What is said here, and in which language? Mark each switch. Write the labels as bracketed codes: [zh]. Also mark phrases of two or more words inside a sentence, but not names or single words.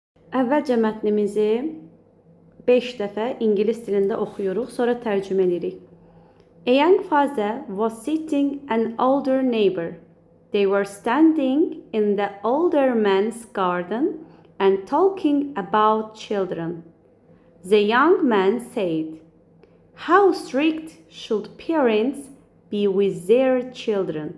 [az] Əvvəlcə mətnimizi 5 dəfə ingilis dilində oxuyuruq, sonra tərcümə edirik. [en] A young father was sitting an older neighbor. They were standing in the older man's garden and talking about children. The young man said, "How strict should parents be with their children?"